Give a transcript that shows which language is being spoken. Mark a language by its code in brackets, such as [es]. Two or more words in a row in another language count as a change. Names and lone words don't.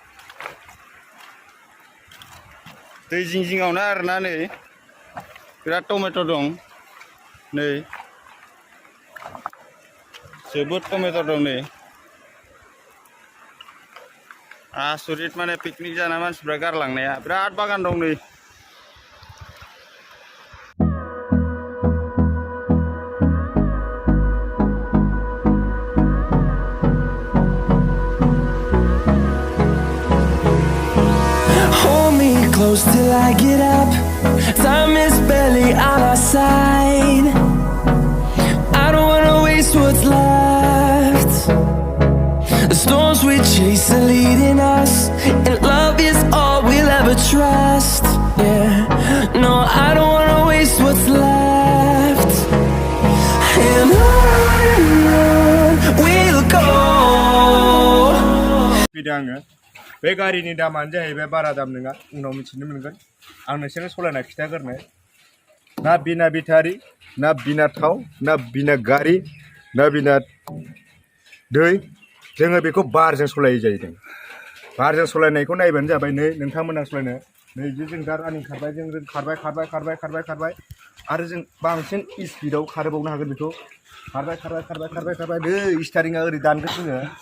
[brx] दै जिं जिङावनो आरोना नै बिराद टमेटर दं नै जोबोद टमेटर दं नै आसरित माने पिकनिक जाना मानसिफ्रा गारलांनाया बिराद बागान दं नै [en] Close till I get up. Time is barely on our side. I don't wanna waste what's left. The storms we chase are leading us, and love is all we'll ever trust. Yeah, no, I don't wanna waste what's left. And on we'll go. [brx] बे गारिनि दामानो जाहैबाय बारा दाम नङा उनाव मिथिनो मोनगोन आं नोंसोरनो सलायना खिथागोरनो ना बिना बेटारि ना बिना थाव ना बिना गारि ना बिना दै जोङो बेखौ बारजों सलायो जाहैदों बारजों सलायनायखौ नायबानो जाबाय नै नोंथांमोना सलायनो नै जों दा रानिं खारबाय जों खारबाय आरो जों बांसिन स्पिडआव खारबावनो हागोन बेखौ खारबाय नै स्टारिंआ ओरै दानगोन जोङो